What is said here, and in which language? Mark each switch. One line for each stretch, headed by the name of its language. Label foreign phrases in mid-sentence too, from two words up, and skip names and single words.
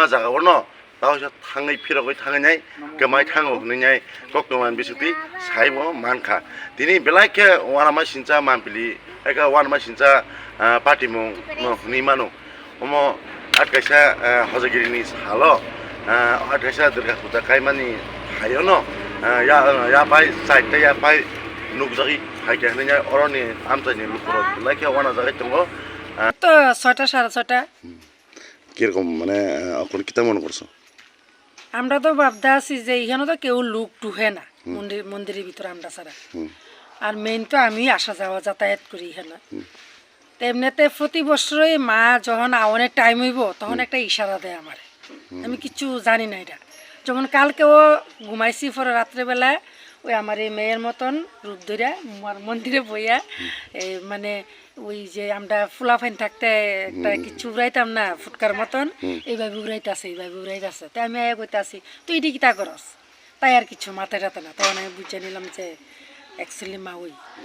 Kok Borok: jagao no tawsa thangai phirogoi thangai kemai thango hnai koktoman bisuti saibo mankha tini belaike wanama sincha manpili eka wanama sincha patimung no nimano omo atkaisa hojagirini halo Adhesa durga puja kaimani hayo no yapai site yapai nugzagi haike hanya oroni amtani lukurok like wana jagai tongo
Bangla: তো 6টা 6:30 কিরকম মানে এখন কিতা মনে করছো আমরা তো ভাবদা আছি যে এখানে তো কেউ লোক ঢুকে না মন্দিরের ভিতরে আমরা ছাড়া আর মেইন তো আমি আসা যাওয়া যাতায়াত করি এখানে তেমনিতে প্রতি বছরই মা যখন আওয়ানের টাইম হইব তখন একটা ইশারা দেয় আমারে আমি কিছু জানি না এটা যখন কালকেও ঘুমাইছি পরে রাত্রেবেলা ওই আমার এই মেয়ের মতন রূপ ধরে মন্দিরে বইয়া মানে ওই যে আমরা ফুলাফাইন থাকতে একটা কিছু উড়াইতাম না ফুটকার মতন এইভাবে উড়াইতেছে তাই আমি আয়া কইতাছি তুই এটি কিতা করস তাই আর কিছু মাথায় রাতে না তখন আমি বুঝে নিলাম যে অ্যাকচুয়ালি মা ওই